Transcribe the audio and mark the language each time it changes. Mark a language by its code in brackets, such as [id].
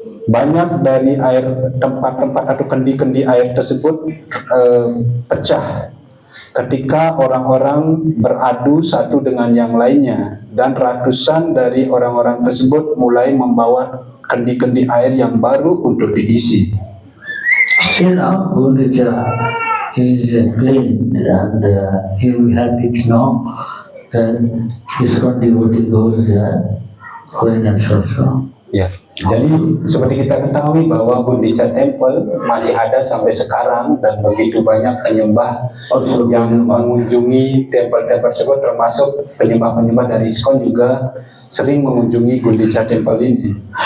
[id] Banyak dari tempat-tempat atau kendi-kendi air tersebut pecah ketika orang-orang beradu satu dengan yang lainnya, dan ratusan dari orang-orang tersebut mulai membawa kendi-kendi air yang baru untuk diisi. [en] Now Gundicha is clean, and he will be happy to know that ISKCON devotee goes there going and so. [id] Ya, jadi seperti kita ketahui bahwa Gundicha Temple masih ada sampai sekarang, dan begitu banyak penyembah yang mengunjungi tempel-tempel tersebut, termasuk penyembah-penyembah dari ISKCON juga sering mengunjungi Gundicha Temple ini.